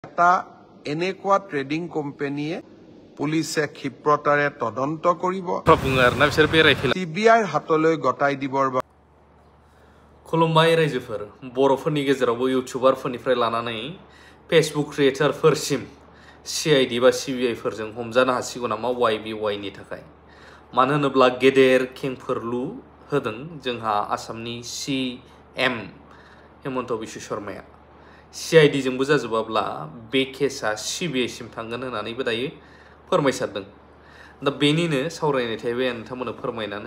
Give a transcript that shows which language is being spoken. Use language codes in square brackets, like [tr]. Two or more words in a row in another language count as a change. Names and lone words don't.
[as] এটা এনেকুৱা ট্ৰেডিং কোম্পানীয়ে পুলিচে ক্ষিপ্ৰতাৰে তদন্ত কৰিব CBI হাতলৈ গটাই দিবৰ বাবে [brx] खुलुमबाय रायजोफोर बर'फोरनि गेजेरावबो इउटिउबारफोरनिफ्राय लानानै फेसबुक क्रिएटरफोरसिम CID बा CBI फोरजों हमजानो हासिगौ नामा YBY नि थाखाय मानो होनोब्ला गेदेर खेंफोरलु होदों जोंहा आसामनि CM हेमन्त बिश्व शर्माया CID जोंबो जाजोबाब्ला बे केसआ CBI सिम थांगोन होननानैबो दायो फोरमायसारदों दा बेनिनो सावरायनाय थाबाय आं नोंथांमोननो फोरमायनानै